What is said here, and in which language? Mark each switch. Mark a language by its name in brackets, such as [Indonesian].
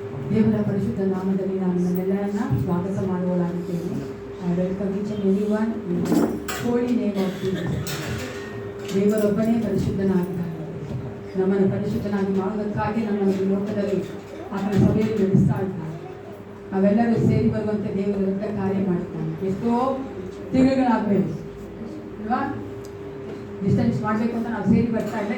[Kannada] ದೇವರ ಪರಿಶುದ್ಧ ನಾಮದಲ್ಲಿ ನಾನು ನನ್ನೆಲ್ಲರನ್ನ ಸ್ವಾಗತ ಮಾಡುವಲಾಗಿದ್ದೇನೆ. [English] I welcome each and everyone in the holy name of Jesus. [Kannada] ದೇವರೊಬ್ಬನೇ ಪರಿಶುದ್ಧನಾಗಿದ್ದಾನೆ. ನಮ್ಮನ್ನು ಪರಿಶುದ್ಧನಾಗಿ ಮಾಡುವುದಕ್ಕಾಗಿ ನಮ್ಮನ್ನು ಈ ಲೋಕದಲ್ಲಿ ಆತನ ಸಭೆಯಲ್ಲಿ ನಡೆಸ್ತಾ ಇದ್ದಾನೆ. ನಾವೆಲ್ಲರೂ ಸೇರಿ ಬರುವಂತೆ ದೇವರು ದೊಡ್ಡ ಕಾರ್ಯ ಮಾಡುತ್ತಾನೆ. ಎಷ್ಟೋ ತಿಂಗಳುಗಳಾಗಬೇಕು ಅಲ್ವಾ, ಡಿಸ್ಟೆನ್ಸ್ ಮಾಡಬೇಕು ಅಂತ ನಾವು ಸೇರಿ ಬರ್ತಾ ಇಲ್ಲ.